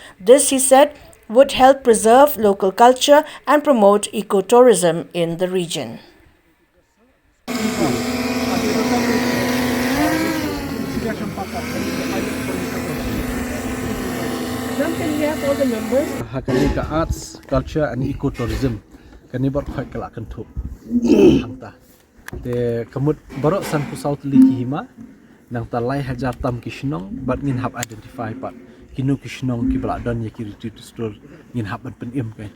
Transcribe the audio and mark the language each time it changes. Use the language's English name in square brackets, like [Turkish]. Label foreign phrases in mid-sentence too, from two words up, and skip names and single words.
[English] This, he said, would help preserve local culture and promote ecotourism in the region. Can we have all the members? [Khasi] Hakani ka [English] arts, culture and ecotourism. [Khasi] Kani bar khoi kala kan thup. Hangta. Te kamut barok san ku south li hima nang talai hajar tam kishnong bat ngin hab identify pat kinu kishnong ki bala don ye ki [English] retreat store [Khasi] ngin hab ban pen im kai.